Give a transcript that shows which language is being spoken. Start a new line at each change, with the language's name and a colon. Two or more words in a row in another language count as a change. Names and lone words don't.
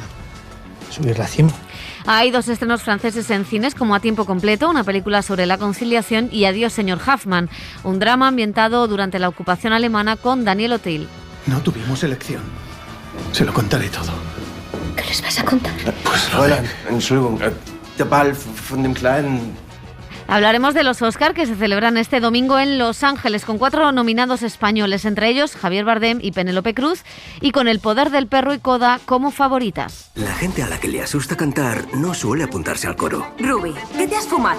Spanish: Subir la cima. Hay dos estrenos franceses en cines como A tiempo completo, una película sobre la conciliación, y Adiós, señor Hoffman, un drama ambientado durante la ocupación alemana con Daniel Auteuil. No tuvimos elección. Se lo contaré todo. ¿Qué les vas a contar? Pues
German: Fräulein, Entschuldigung, der Ball von dem kleinen...
Spanish: Hablaremos de los Oscar que se celebran este domingo en Los Ángeles con 4 nominados españoles, entre ellos Javier Bardem y Penélope Cruz, y con El poder del perro y Coda como favoritas. La gente a la que le asusta cantar no suele apuntarse al coro. Ruby, ¿qué te has fumado?